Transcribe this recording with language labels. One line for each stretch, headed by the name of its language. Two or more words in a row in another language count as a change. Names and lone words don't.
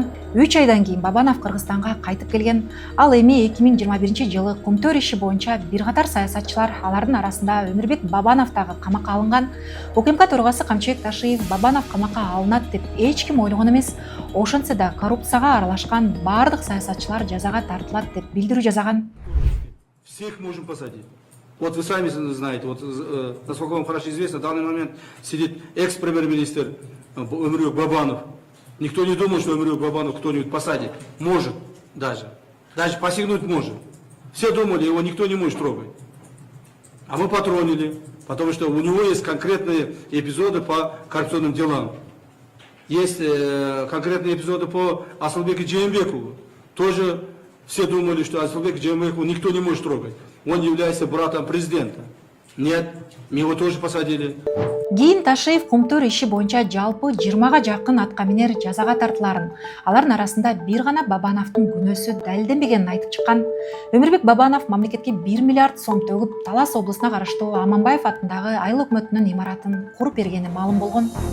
Kyrgyz: 3 айдан кийин Бабанов Кыргызстанга кайтып келген. Ал эми 2021 жылы Кумтөр иши боюнча бир катар саясатчылар, алардын арасында Өмүрбек Бабанов дагы камакка алынган. УКМК төрагасы Камчыбек Ташиев Бабанов камакка алынат деп эч ким ойлогон эмес. Ошентсе да коррупцияга аралашкан бардык саясатчылар жазага тартылат деп билдирүү жасаган.
Russian: Всех можем посадить. Вот вы сами знаете, вот насколько вам хорошо известно, в данный момент сидит экс-премьер-министр Өмүрбек Бабанов. Никто не думает, что Өмүрбек Бабанов кто-нибудь посадит. Может даже посягнуть может. Все думали, его никто не может трогать. А мы потронили, потому что у него есть конкретные эпизоды по коррупционным делам. Есть конкретные эпизоды по Асылбеку Жээнбекову. Тоже все думали, что Асылбека Жээнбекова никто не может трогать. Он является братом президента. Нет, мы его тоже посадили.
Kyrgyz: Кийин Ташиев Кумтөр иши боюнча жалпы 20га жакын аткаминер жазага тартыларын, алардын арасында бир гана Бабановдун күнөөсү далилденбегенин айтып чыккан. Өмүрбек Бабанов мамлекетке 1 миллиард сом төгүп, Талас облусуна караштуу Аманбаев атындагы айыл өкмөтүнүн имаратын куруп бергени маалым болгон.